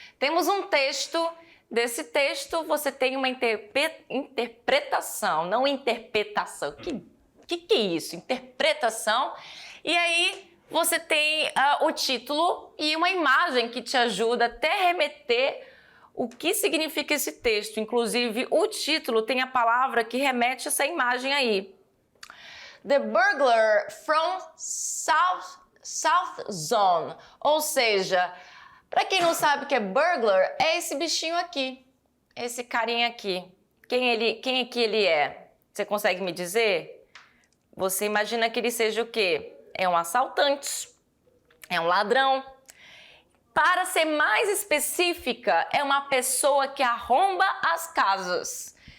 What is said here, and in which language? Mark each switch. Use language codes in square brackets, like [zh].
[pt] Temos um texto. Desse texto, você tem uma interpretação, não interpretação. Que é isso? Interpretação. E aí, você tem o título e uma imagem que te ajuda até remeter o que significa esse texto. Inclusive, o título tem a palavra que remete a essa imagem aí. [en] The burglar from South Zone. [pt] Ou seja, para quem não sabe o que é burglar, é esse bichinho aqui. Esse carinha aqui. Quem é que ele é? Você consegue me dizer? Você imagina que ele seja o quê? É um assaltante. É um ladrão. Para ser mais específica, é uma pessoa que arromba as casas.